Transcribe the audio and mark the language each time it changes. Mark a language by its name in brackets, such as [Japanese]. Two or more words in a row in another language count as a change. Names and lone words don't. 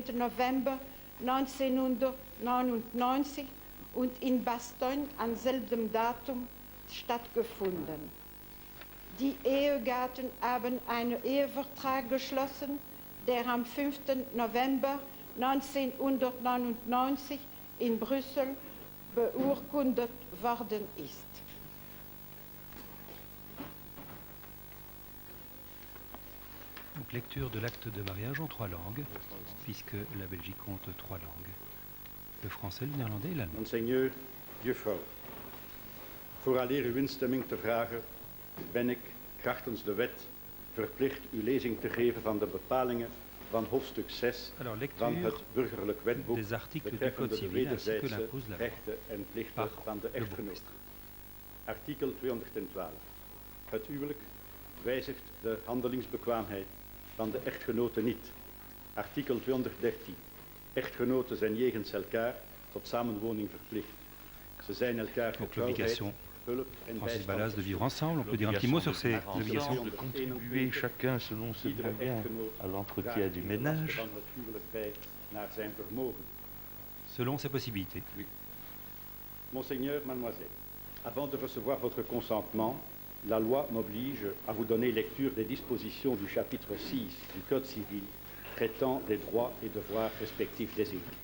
[German] November 1999 und in Bastogne am selben Datum stattgefunden. Die Ehegatten haben einen Ehevertrag geschlossen, der am 5. November 1999 in Brüssel beurkundet worden ist. [French] Donc, lecture de l'acte de mariage en 3 langues, puisque la Belgique compte 3 langues. Le français, le néerlandais et l'allemand. Monseigneur, [Dutch] juffrouw, vooraleer uw instemming te vragen, ben ik, krachtens de wet, verplicht uw lezing te geven van de bepalingen van hoofdstuk 6 van het burgerlijk wetboek [French] des articles du [Dutch] betreffende [French] Code de civil ainsi que [Dutch] wederzijdse [French] l'impose la loi [Dutch] rechten en plichten [French] par [Dutch] van de [French] le [Dutch] echtgenoot. [French] bourgmestre. [Dutch] Artikel 212. Het huwelijk wijzigt de handelingsbekwaamheid van de echtgenoten niet. Artikel 213. Echtgenoten zijn jegens elkaar tot samenwoning verplicht. Ze zijn elkaar getrouwheid, hulp en [French] Francis Ballas de vivre ensemble. On peut dire un petit mot sur ces obligations. De contribuer chacun selon ses moyens à l'entretien du ménage. Selon ses possibilités. Oui. Monseigneur, mademoiselle, avant de recevoir votre consentement, la loi m'oblige à vous donner lecture des dispositions du chapitre 6 du Code civil traitant des droits et devoirs respectifs des époux.